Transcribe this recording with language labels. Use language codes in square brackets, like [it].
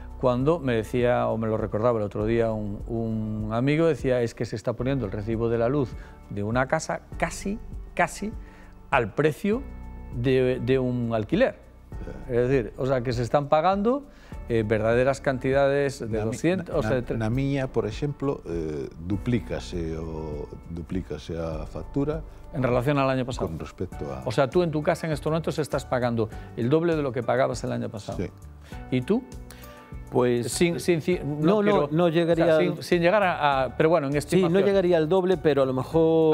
[es] cuando me decía, o me lo recordaba el otro día un amigo, decía, es que se está poniendo el recibo de la luz de una casa casi al precio de un alquiler. Es decir, o sea, que se están pagando verdaderas cantidades de 200... [gl] Na miña, por exemplo, duplícase a factura [es] en relación al año pasado. Con respecto a... O sea, tú en tu casa en estos momentos estás pagando el doble de lo que pagabas el año pasado. Sí. ¿Y tú? Pues no llegaría... O sea, sin llegar a... Pero bueno, en estimación. Sí, no llegaría al doble, pero a lo mejor...